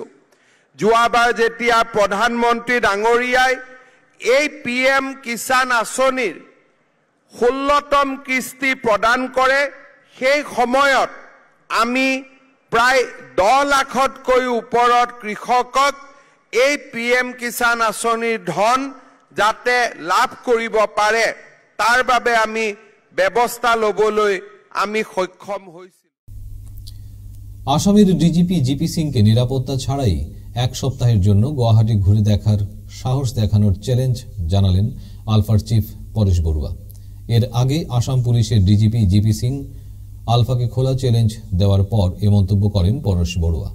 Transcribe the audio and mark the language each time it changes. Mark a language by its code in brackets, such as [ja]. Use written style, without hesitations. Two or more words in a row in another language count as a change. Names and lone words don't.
[as] যোৱাবাৰ যেতিয়া প্ৰধানমন্ত্ৰী ডাঙৰীয়াই এই PM কিষাণ আঁচনিৰ 16তম কিস্তি প্ৰদান কৰে সেই সময়ত আমি প্ৰায় 10 লাখতকৈ ওপৰত কৃষকক এই PM কিষাণ আঁচনিৰ ধন যাতে লাভ কৰিব পাৰে তাৰ বাবে আমি ব্যৱস্থা ল'বলৈ আমি সক্ষম হৈছিল। [bn] আসামের ডিজিপি জিপি সিংকে নিরাপত্তা ছাড়াই এক সপ্তাহের জন্য গুয়াহাটি ঘুরে দেখার সাহস দেখানোর চ্যালেঞ্জ জানালেন আলফার চিফ পরেশ বড়ুয়া। এর আগে আসাম পুলিশের ডিজিপি জিপি সিং আলফাকে খোলা চ্যালেঞ্জ দেওয়ার পর এ মন্তব্য করেন পরেশ বড়ুয়া।